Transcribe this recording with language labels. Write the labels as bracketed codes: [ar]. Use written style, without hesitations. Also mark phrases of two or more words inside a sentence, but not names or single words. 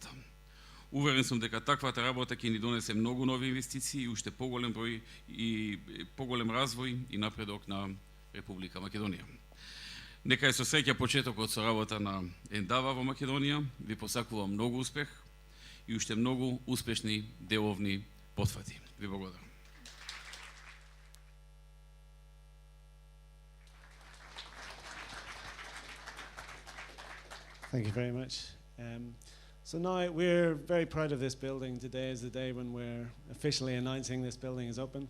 [mk] Уверен сум дека таквата работа ќе ни донесе многу нови инвестиции и уште поголем број и поголем развој и напредок на Република Македонија. Нека е со среќа почетокот со работа на Endava во Македонија. Ви посакувам многу успех и уште многу успешни деловни потфати. Ви благодарам. [en] Thank you very much. So now we're very proud of this building. Today is the day when we're officially announcing this building is open.